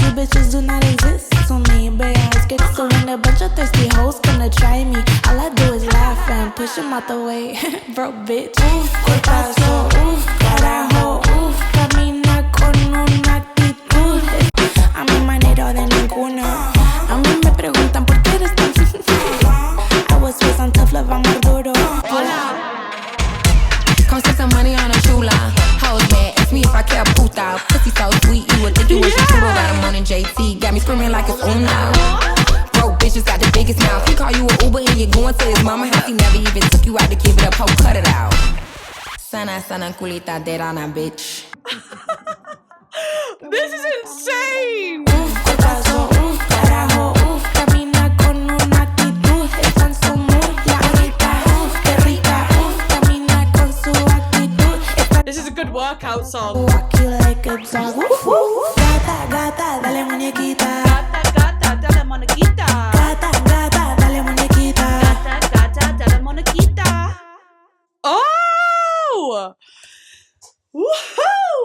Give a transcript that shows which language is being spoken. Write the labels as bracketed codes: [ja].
[en] You bitches do not exist to me, but I get so when a bunch of thirsty hoes gonna try me. All I do is laugh and push them out the way. Broke bitch, [es] cuerpazo, carajo, camina con una actitud. A mi manera de ninguna. A mí me preguntan por qué eres tan [en] I was raised on tough love, I'm more [es] duro. [en] Come spend some money on a chula. Hoes mad, ask me if I care puta. Pussy so sweet, you would think it was your churro. Got him on in JT, got me screaming like it's Uno. Broke bitches got the biggest mouth. He call you an Uber and you're going to his mama house. He never even took you out to give it up, ho, cut it out. [es] Sana culita de rana, bitch. [en] This is insane. [es] Cuerpazo, carajo, camina con una actitud. Están su mood, la bonita, qué rica, camina con su actitud. [en] This is a good workout song. Walk you like a dog. [es] Gata, gata, dale muñequita. Gata, gata, dale muñequita. Gata, gata, dale muñequita. Gata, gata, dale muñequita. Oh! Woohoo!